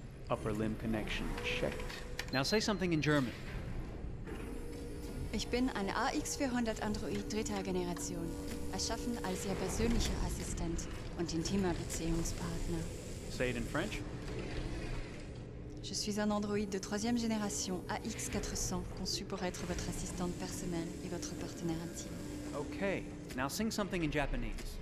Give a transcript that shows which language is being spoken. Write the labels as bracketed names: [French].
[English] Upper limb connection checked. Now say something in German. [German] Ich bin ein AX400 Android dritter Generation, erschaffen als Ihr persönlicher Assistent und intimer Beziehungspartner. [English] Say it in French. [French] Je suis un androïde de troisième génération AX400, conçu pour être votre assistante personnelle et votre partenaire intime. [English] Okay, now sing something in Japanese.